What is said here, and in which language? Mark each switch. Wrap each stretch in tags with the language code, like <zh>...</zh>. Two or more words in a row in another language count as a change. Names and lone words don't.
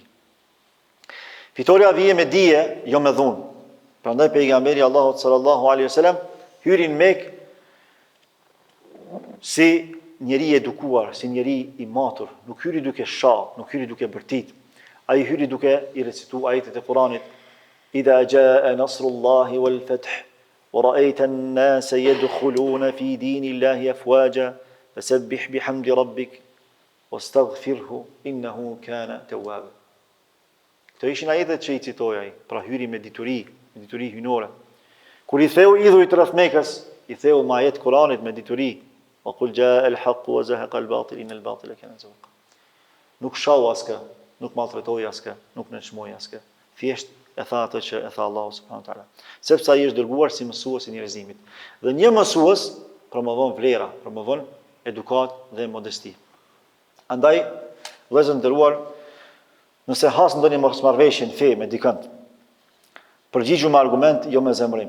<sq>Fitoria vije me dije, jo me dhunë. Prandaj pejgamberi Allahut</sq> <ar>صلى الله عليه وسلم</ar> <sq>hyri në Mekë si njeri edukuar, si njeri i matur, nuk hyri duke shah, nuk hyri duke bërtit. Ai hyri duke i recituar ajetet e Kuranit:</sq> <ar>"إذا جاء نصر الله والفتح ورأيت الناس يدخلون في دين الله أفواجا فسبح بحمد ربك واستغفره إنه كان توابا."</ar> <sq>Këto ishin ajetet që i citoi ai, pra hyri me dituri hynore. Kur i theu idhujt rreth Mekës, i theu me ajet Kuranit me dituri:</sq> <ar>"وقل جاء الحق وزهق الباطل إن الباطل كان زهوقا."</ar> <sq>Nuk shau askë, nuk maltretoi askë, nuk nënçmoi askë. Thjesht e tha atë që e tha Allahu</sq> <ar>سبحانه وتعالى.</ar> <sq>Sepse ai është dërguar si mësues i njerëzimit. Dhe një mësues promovon vlera, promovon edukat dhe modesti. Andaj, vëllezër nderuar, nëse has ndonjë mosmarrëveshje në fe me dikën, përgjigju me argument, jo me zemrim.</sq>